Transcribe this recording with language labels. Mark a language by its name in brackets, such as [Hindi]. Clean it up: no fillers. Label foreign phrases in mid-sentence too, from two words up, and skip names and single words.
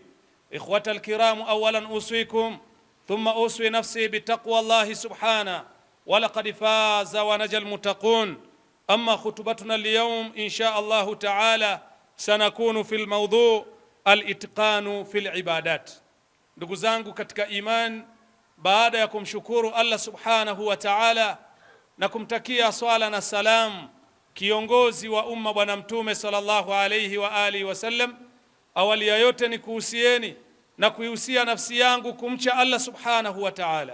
[Arabic] إخوة الكرام، أولا أوصيكم ثم أوصي نفسي بتقوى الله سبحانه ولقد فاز ونجى المتقون. أما خطبتنا اليوم إن شاء الله تعالى سنكون في الموضوع الإتقان في العبادات. [Swahili] Ndugu zangu katika iman, baada ya kumshukuru [Arabic] الله سبحانه وتعالى [Swahili] na kumtakia swala na salam kiongozi wa umma bwana mtume [Arabic] صلى الله عليه وعلى آله وسلم, [Swahili] awali ya yote ni kuhusieni na kuihusia nafsi yangu kumcha [Arabic] الله سبحانه وتعالى.